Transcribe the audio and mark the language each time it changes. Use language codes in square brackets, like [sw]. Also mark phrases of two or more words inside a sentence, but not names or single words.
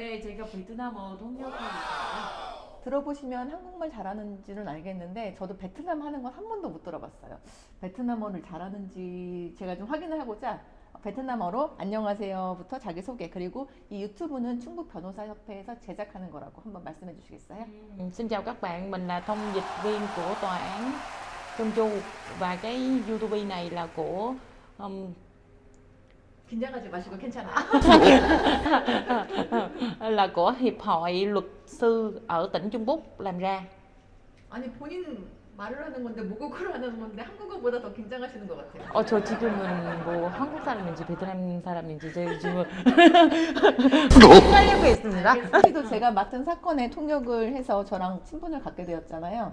[ko] 네, 제가 베트남어 통역하고 있어요. 들어보시면 한국말 잘하는지는 알겠는데 저도 베트남 하는 건 한 번도 못 들어봤어요. 베트남어를 잘하는지 제가 좀 확인을 하고자 베트남어로 안녕하세요부터 자기소개, 그리고 이 유튜브는 충북 변호사협회에서 제작하는 거라고 한번 말씀해 주시겠어요? [vi] Xin chào các bạn, mình là thông dịch viên của tòa án Trân Chu và cái YouTube này là của [ko] 긴장하지 마시고 괜찮아요. [vi] là của Hiệp hội Luật sư ở tỉnh Trung Quốc làm ra. [ko] 아니 본인 말을 하는 건데 모국어를 하는 건데 한국어보다 더 긴장하시는 것 같아요. 저 지금은 뭐 한국 사람인지 베트남 사람인지 제가 지금 헷갈리고 있습니다. 사실도 제가 맡은 사건에 통역을 해서 저랑 친분을 갖게 되었잖아요.